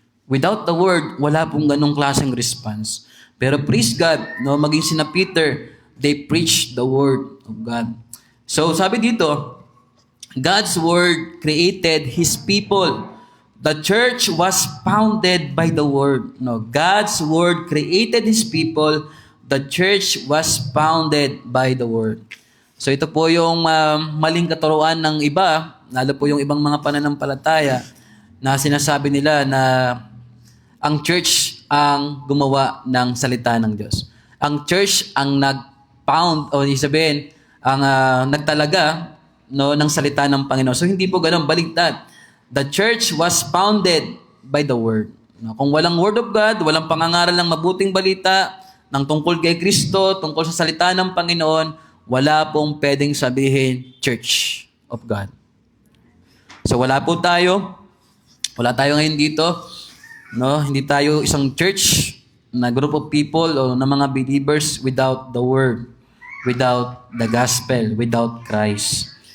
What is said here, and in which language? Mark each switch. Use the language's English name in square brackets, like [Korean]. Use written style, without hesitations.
[English] Without the word, [Filipino] wala pong ganong klaseng [English] response. Pero praise God, no, maging sina Peter, they preach the word of God. [Filipino] So sabi dito, [English] God's word created His people. The church was founded by the Word. No, God's Word created His people. The church was founded by the Word. [Filipino] So ito po yung maling katuruan ng iba, lalo po yung ibang mga pananampalataya na sinasabi nila na ang church ang gumawa ng salita ng Diyos. Ang church ang nag-found, o sabihin, ang nagtalaga ng salita ng Panginoon. So hindi po ganun, baligtad. [English] The church was founded by the Word. [Filipino] No, kung walang Word of God, walang pangangaral ng mabuting balita, ng tungkol kay Kristo, tungkol sa salita ng Panginoon, wala pong pwedeng sabihin Church of God. So wala po tayo. Wala tayo ngayon dito. No, hindi tayo isang church na group of people o na mga believers [English] without the Word, without the gospel, without Christ.